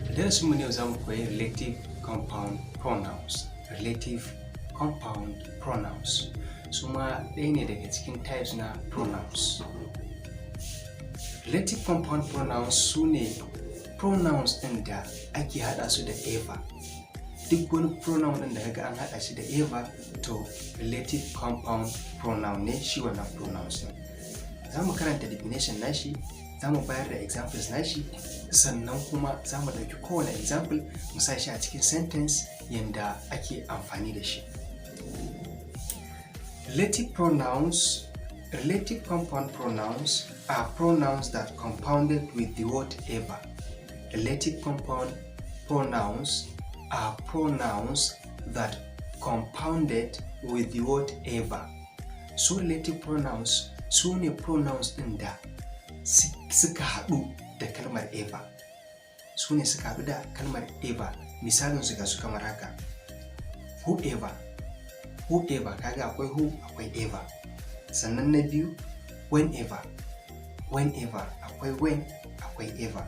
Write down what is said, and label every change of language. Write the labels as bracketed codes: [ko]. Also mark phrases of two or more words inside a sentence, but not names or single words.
[ha] darasinmu ne za mu koyi [en] relative compound pronouns. Relative compound pronouns [ha] su ma ɗaya ne daga cikin types na pronouns. [en] Relative compound pronouns [ha] su ne pronouns ɗin da ake haɗa su da ever. Duk wani pronoun ɗin da kaga an haɗa shi da ever to [en] relative compound pronoun [ha] ne shi wannan pronouns ɗin. Za mu karanta definition nashi, za mu bayar da examples nashi, sannan kuma za mu ɗauki kowane example mu sa shi a cikin sentence yanda ake amfani da shi. [en] Relative compound pronouns are pronouns that compounded with the word ever. Relative compound pronouns are pronouns that compounded with the word ever. So relative pronouns [ha] su ne pronouns ɗin da suka haɗu da kalmar ever. Su ne suka haɗu da kalmar ever. Misalin su ga su kamar haka. Whoever kaga akwai who akwai ever. Sannan na biyu whenever akwai when akwai ever.